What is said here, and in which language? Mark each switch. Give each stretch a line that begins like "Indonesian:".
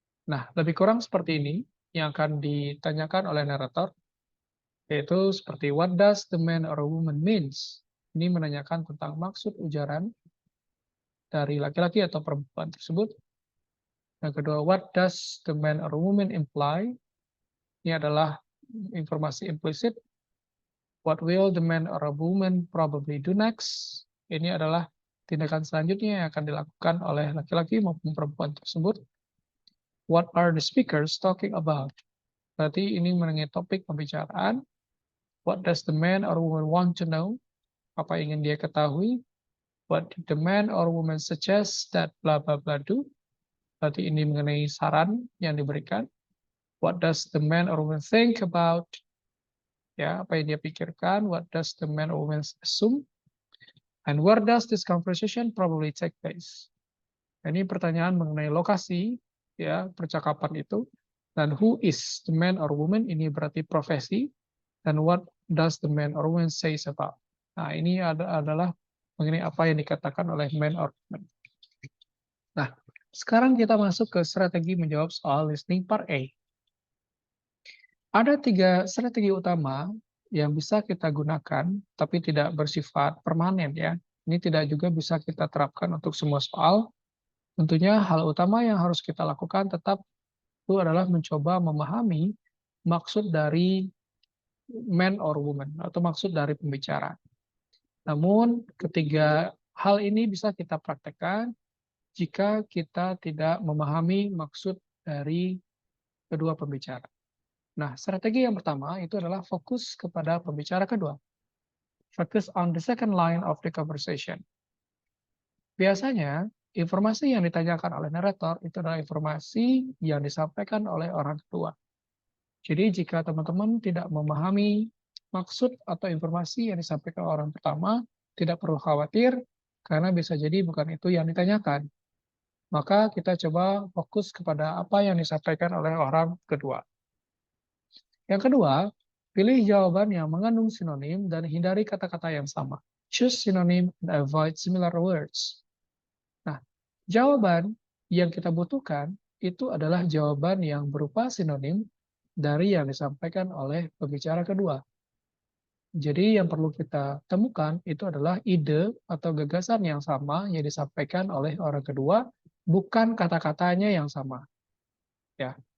Indonesian: Nah, lebih kurang seperti ini yang akan ditanyakan oleh narator, yaitu seperti
English: what does the man or woman means?
Indonesian: Ini menanyakan tentang maksud ujaran dari laki-laki atau perempuan tersebut. Yang kedua,
English: what does the man or woman imply?
Indonesian: Ini adalah informasi implisit.
English: What will the man or a woman probably do next?
Indonesian: Ini adalah tindakan selanjutnya yang akan dilakukan oleh laki-laki maupun perempuan tersebut.
English: What are the speakers talking about?
Indonesian: Berarti ini mengenai topik pembicaraan.
English: What does the man or woman want to know?
Indonesian: Apa yang ingin dia ketahui?
English: What did the man or woman suggest that blah blah blah do?
Indonesian: Berarti ini mengenai saran yang diberikan.
English: What does the man or woman think about?
Indonesian: Ya, apa yang dia pikirkan?
English: What does the man or woman assume? And where does this conversation probably take place?
Indonesian: Ini pertanyaan mengenai lokasi, ya, percakapan itu.
English: Dan who is the man or woman?
Indonesian: Ini berarti profesi. Dan
English: what does the man or woman says about?
Indonesian: Nah, ini adalah mengenai apa yang dikatakan oleh man or woman. Nah, sekarang kita masuk ke strategi menjawab soal listening part A. Ada 3 strategi utama yang bisa kita gunakan, tapi tidak bersifat permanen, ya. Ini tidak juga bisa kita terapkan untuk semua soal. Tentunya hal utama yang harus kita lakukan tetap itu adalah mencoba memahami maksud dari man or woman, atau maksud dari pembicara. Namun, ketiga hal ini bisa kita praktekkan jika kita tidak memahami maksud dari kedua pembicara. Nah, strategi yang pertama itu adalah fokus kepada pembicara kedua.
English: Focus on the second line of the conversation.
Indonesian: Biasanya, informasi yang ditanyakan oleh narator itu adalah informasi yang disampaikan oleh orang kedua. Jadi jika teman-teman tidak memahami maksud atau informasi yang disampaikan orang pertama, tidak perlu khawatir, karena bisa jadi bukan itu yang ditanyakan. Maka kita coba fokus kepada apa yang disampaikan oleh orang kedua. Yang kedua, pilih jawaban yang mengandung sinonim dan hindari kata-kata yang sama.
English: Choose synonym and avoid similar words.
Indonesian: Nah, jawaban yang kita butuhkan itu adalah jawaban yang berupa sinonim dari yang disampaikan oleh pembicara kedua. Jadi yang perlu kita temukan itu adalah ide atau gagasan yang sama yang disampaikan oleh orang kedua, bukan kata-katanya yang sama. Ya.